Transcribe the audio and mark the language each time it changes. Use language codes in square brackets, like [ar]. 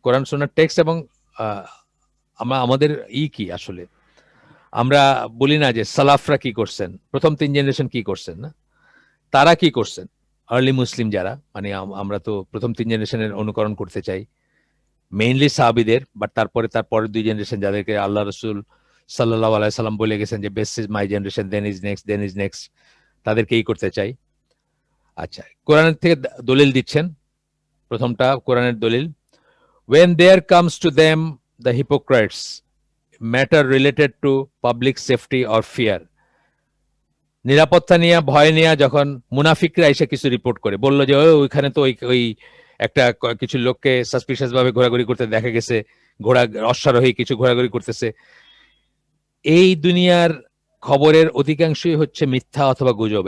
[bn] কোরআন সুন্নাহ text, এবং আমাদের কি আসলে আমরা বলি না যে সালাফরা কি করছেন, প্রথম 3 জেনারেশন কি করছেন, না তারা কি করছেন, আর্লি মুসলিম যারা, মানে আমরা তো প্রথম 3 জেনারেশনের অনুকরণ করতে চাই, মেইনলি সাহাবীদের, বাট তারপরে তার পরের 2 জেনারেশন যাদেরকে আল্লাহ রাসূল সাল্লাল্লাহু আলাইহি সাল্লাম বলে গেছেন যে [en] best is my generation, then is next, [bn] তাদেরকেই করতে চাই। আচ্ছা, কোরআনের থেকে দলিল দিচ্ছেন। প্রথমটা কোরআনের দলিল, [en] when there comes to them the hypocrites matter related to public safety or fear, [bn] নিরাপত্তা নিয়ে ভয় নিয়ে যখন মুনাফিকরা এসে কিছু রিপোর্ট করে বললো যে ওইখানে তো ওই ওই একটা কিছু লোককে সাসপিশিয়াস ভাবে ঘোরাঘুরি করতে দেখা গেছে, অশ্বারোহী কিছু ঘোরাঘুরি করতেছে। এই দুনিয়ার খবরের অধিকাংশই হচ্ছে মিথ্যা অথবা গুজব।